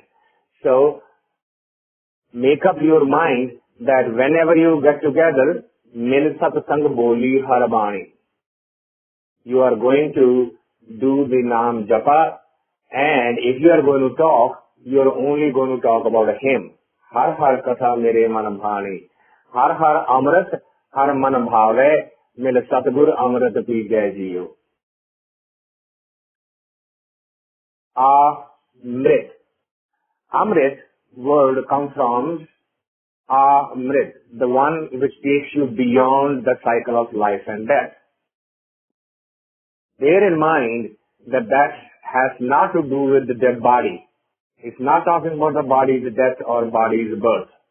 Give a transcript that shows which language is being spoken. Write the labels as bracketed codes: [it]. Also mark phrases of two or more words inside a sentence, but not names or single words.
[en] So make up your mind that whenever you get together, [pa] ਮਿਲਿ ਸਤਸੰਗਿ ਬੋਲੀ ਹਰਿ ਬਾਣੀ, [en] you are going to do the Naam Japa. And if you are going to talk, you are only going to talk about him. [pa] ਹਰਿ ਹਰਿ ਕਥਾ ਮੇਰੈ ਮਨਿ ਭਾਣੀ. ਹਰਿ ਹਰਿ ਅੰਮ੍ਰਿਤ, ਹਰਿ ਮਨਿ ਭਾਵੈ, ਮਿਲਿ ਸਤਿਗੁਰ ਅੰਮ੍ਰਿਤ ਪੀ ਜਾਇ ਜੀਉ. [en] Amrit. Amrit word comes from Amrit, the one which takes you beyond the cycle of life and death. Bear in mind that has not to do with the dead body. It's not talking about the body's death or body's birth.